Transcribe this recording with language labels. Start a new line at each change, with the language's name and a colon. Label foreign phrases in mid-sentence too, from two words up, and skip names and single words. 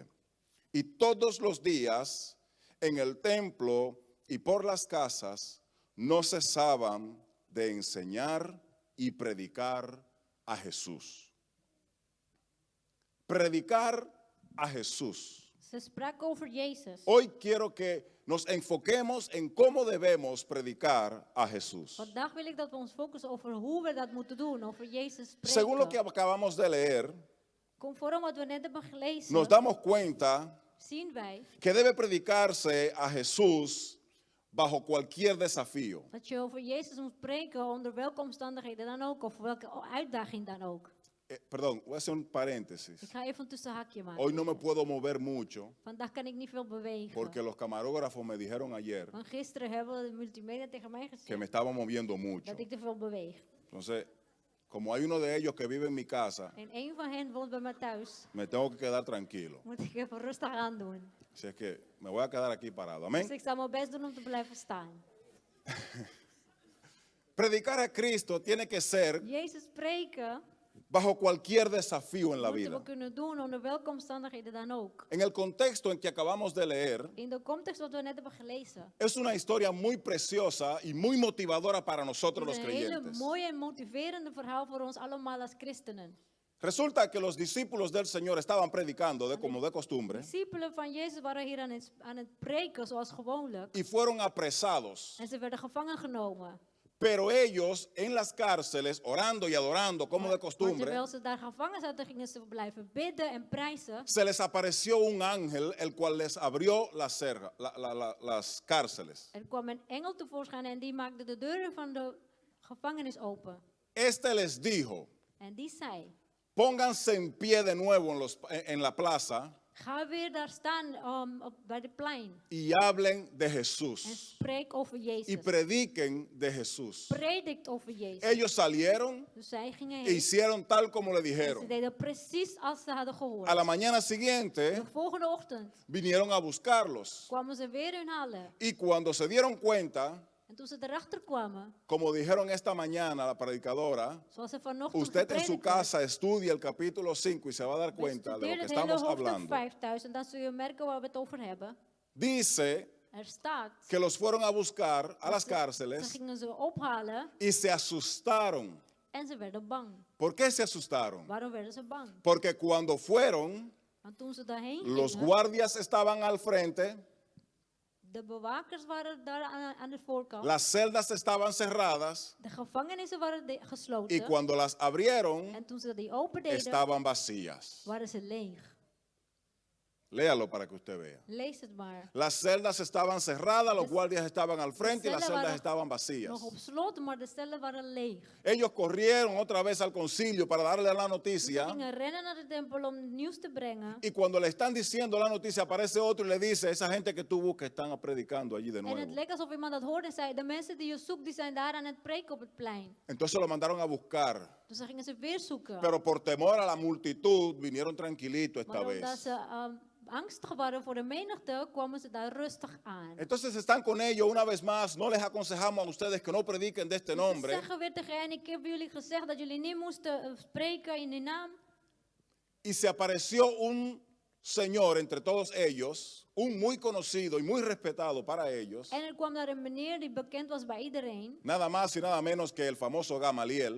Spanish: Y todos los días en el templo y por las casas no cesaban de enseñar y predicar a Jesús. Predicar a Jesús.
Dutch: Ze sprak over Jezus.
Spanish: Hoy quiero que nos enfoquemos en cómo debemos predicar a Jesús.
Dutch: Vandaag wil ik dat we ons focussen over hoe we dat moeten doen, over Jezus
Spanish: Según lo que
Dutch: spreken.
Spanish: acabamos de leer,
Dutch: Conform wat we net hebben gelezen,
Spanish: nos damos cuenta
Dutch: zien wij
Spanish: que debe predicarse a Jesús bajo cualquier desafío.
Dutch: dat je over Jezus moet spreken onder welke omstandigheden dan ook, of welke uitdaging dan ook.
Spanish: Perdón, voy a hacer un paréntesis.
Dutch: Ik ga even een tussenhakje maken.
Spanish: Hoy no me puedo mover mucho
Dutch: Vandaag kan ik niet veel bewegen.
Spanish: porque los camarógrafos me dijeron ayer
Dutch: Want gisteren hebben de multimedia tegen mij
Spanish: que
Dutch: gezegd
Spanish: me estaba moviendo mucho.
Dutch: dat ik te veel beweeg.
Spanish: Entonces, como hay uno de ellos que vive en mi casa,
Dutch: En een van hen woont bij mij thuis.
Spanish: me tengo que quedar tranquilo.
Dutch: Moet ik even rustig aan doen.
Spanish: Así es que me voy a quedar aquí parado.
Dutch: Dus
Spanish: Amén.
Dutch: ik zal mijn best doen om te blijven staan.
Spanish: Predicar a Cristo tiene que ser
Dutch: Jezus spreken
Spanish: bajo cualquier desafío en la
Dutch: moeten we
Spanish: vida.
Dutch: kunnen doen onder welke omstandigheden dan ook.
Spanish: En el contexto en que acabamos de leer,
Dutch: In de context wat we net hebben gelezen.
Spanish: es una historia muy preciosa y muy motivadora para nosotros
Dutch: Het
Spanish: los
Dutch: is een hele
Spanish: creyentes.
Dutch: mooie en motiverende verhaal voor ons allemaal als christenen.
Spanish: Resulta que los discípulos del Señor estaban predicando como de costumbre
Dutch: Discipelen van Jezus waren hier aan het preken zoals gewoonlijk.
Spanish: y fueron apresados.
Dutch: En ze werden gevangen genomen.
Spanish: Pero ellos en las cárceles, orando y adorando como de
Dutch: Maar
Spanish: costumbre,
Dutch: terwijl ze daar gevangen zaten, gingen ze blijven bidden en prijzen.
Spanish: se les apareció un ángel, el cual les abrió las cárceles.
Dutch: Er kwam een engel tevoorschijn en die maakte de deuren van de gevangenis open.
Spanish: Este les dijo,
Dutch: En die zei,
Spanish: pónganse en pie de nuevo en la plaza
Dutch: ga weer daar staan bij de plein.
Spanish: y hablen de
Dutch: En
Spanish: Jesús
Dutch: spreek over
Spanish: y
Dutch: Jezus.
Spanish: prediquen de Jesús.
Dutch: Predikt over Jezus.
Spanish: Ellos salieron
Dutch: Dus zij gingen
Spanish: e
Dutch: heen.
Spanish: hicieron tal como le
Dutch: En ze
Spanish: dijeron.
Dutch: deden precies als ze hadden gehoord.
Spanish: A la mañana siguiente
Dutch: De volgende ochtend
Spanish: vinieron a buscarlos
Dutch: kwamen ze weer hun halen.
Spanish: y cuando se dieron cuenta,
Dutch: En toen ze erachter kwamen,
Spanish: como dijeron esta mañana la predicadora,
Dutch: zoals ze vanochtend
Spanish: usted en su
Dutch: gepredikt heeft,
Spanish: casa estudia el capítulo 5 y se va a dar cuenta de lo
Dutch: bestudeer
Spanish: que
Dutch: het hele
Spanish: estamos
Dutch: hoofdstuk
Spanish: hablando.
Dutch: 5 thuis en dan zul je merken waar we het over hebben.
Spanish: Dice
Dutch: Er staat,
Spanish: que los fueron a buscar a las
Dutch: ze
Spanish: cárceles
Dutch: gingen ze ophalen
Spanish: y se asustaron.
Dutch: en ze werden bang.
Spanish: ¿Por qué se asustaron?
Dutch: Waarom werden ze bang?
Spanish: Porque cuando fueron,
Dutch: Want toen ze daarheen
Spanish: los
Dutch: gingen,
Spanish: guardias estaban al frente,
Dutch: de bewakers waren daar aan de voorkant,
Spanish: las celdas estaban cerradas
Dutch: de gevangenissen waren
Spanish: y
Dutch: gesloten
Spanish: cuando las abrieron
Dutch: en toen ze die opendeden,
Spanish: estaban vacías.
Dutch: waren ze leeg.
Spanish: Léalo para que usted vea.
Dutch: Lees het maar.
Spanish: Las celdas estaban cerradas, los guardias estaban al frente y las
Dutch: cellen
Spanish: celdas
Dutch: waren
Spanish: estaban vacías.
Dutch: Nog op slot, maar de cellen waren leeg.
Spanish: Ellos corrieron otra vez al concilio para darle la
Dutch: Ze
Spanish: noticia
Dutch: gingen rennen naar de tempel om nieuws te brengen.
Spanish: y cuando le están diciendo la noticia aparece otro y le dice, esa gente que tú buscas están predicando allí de
Dutch: En het
Spanish: nuevo.
Dutch: leek alsof iemand dat hoorde en zei, de mensen die je zoekt, die zijn daar aan het preken op het plein.
Spanish: Entonces lo mandaron a buscar,
Dutch: Dus dan gingen ze weer zoeken.
Spanish: pero por temor a la multitud vinieron tranquilitos esta
Dutch: Maar omdat
Spanish: vez.
Dutch: ze angstig waren voor de menigte, kwamen ze daar rustig aan.
Spanish: Entonces están con ellos una vez más, no les aconsejamos a ustedes que no prediquen de este
Dutch: Ze
Spanish: nombre.
Dutch: zeggen weer tegen hen, ik heb jullie gezegd dat jullie niet moesten spreken in die naam.
Spanish: Y se apareció un señor entre todos ellos, un muy conocido y muy respetado para ellos,
Dutch: En er kwam daar een meneer die bekend was bij iedereen.
Spanish: nada más y nada menos que el famoso Gamaliel.